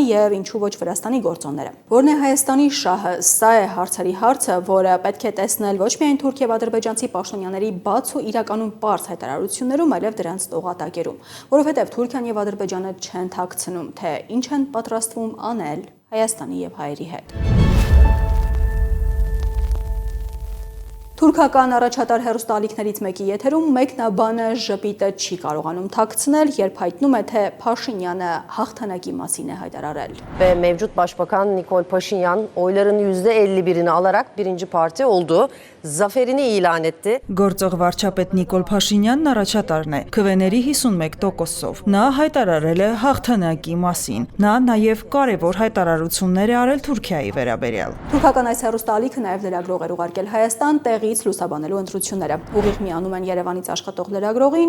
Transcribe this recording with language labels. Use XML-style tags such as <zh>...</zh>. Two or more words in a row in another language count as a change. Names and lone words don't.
<hy>եւ ինչու ոչ Վրաստանի գործոնները։ Որն է Հայաստանի շահը, սա է հարցերի հարցը, որը պետք է տեսնել ոչ միայն թուրք եւ ադրբեջանցի պաշտոնյաների բաց ու իրականում պարզ հայտարարություններում, այլև դրանց տողատակերում, որովհետեւ Թուրքիան եւ Ադրբեջանը չեն թաքցնում, թե ինչ են պատրաստվում անել Հայաստանի եւ հայերի հետ։ Թուրքական առաջատար հեռուստաալիքներից մեկի եթերում մեկնաբանը ժպիտը չի կարողանում թաքցնել, երբ հայտնում է, թե Փաշինյանը հաղթանակի մասին է հայտարարել։</hy> <tr>Ve mevcut başbakan Nikol Paşinyan oyların %51'ini alarak birinci parti oldu. Zaferini ilan etti.</tr> <hy>Գործող վարչապետ Նիկոլ Փաշինյանն առաջատարն է, քվեների 51%-ով։ Նա հայտարարել է հաղթանակի մասին։ Նա նաև կարևոր հայտարարություններ է արել Թուրքիայի վերաբերյալ։ Թուրքական այս հեռուստաալիքը նաև լրագրող էր ուղարկել Հայաստան տեղից լուսաբանելու ընտրությունները։ Ուղիղ միանում են Երևանից աշխատող լրագրողին</hy>